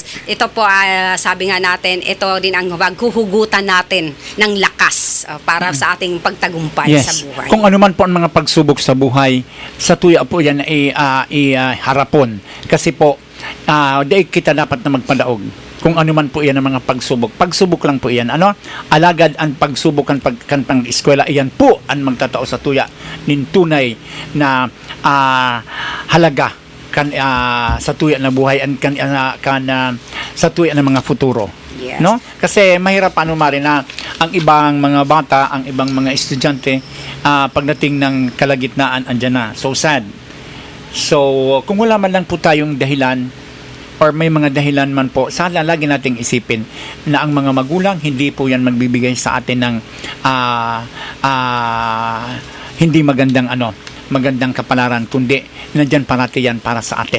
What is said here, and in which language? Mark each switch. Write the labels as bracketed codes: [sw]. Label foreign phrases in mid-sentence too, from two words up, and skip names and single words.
[tl] Ito po, sabi nga natin, ito din ang huhugutan natin ng lakas para sa ating pagtagumpay sa Yes. buhay. Kung ano man po ang mga pagsubok sa buhay, [bik] sa tuya po yan ay harapon. Kasi po, daig kita dapat na magpadaog. [tl] Kung ano man po yan ang mga pagsubok. Pagsubok lang po yan. [bik] Alagad ang pagsubok kan pang-eskwela, iyan po ang magtatao sa tuya nin tunay na halaga sa tuya na buhay sa tuya ng mga futuro. Yes. No? [tl] Kasi mahirap Mari, na ang ibang mga bata, ang ibang mga estudyante, pagdating ng kalagitnaan, andyan na. [en] So sad. [tl] So, kung wala man lang po tayong dahilan, or may mga dahilan man po, sana lagi nating isipin na ang mga magulang, hindi po yan magbibigay sa atin ng hindi magandang kapalaran, kundi nandyan parati yan para sa atin.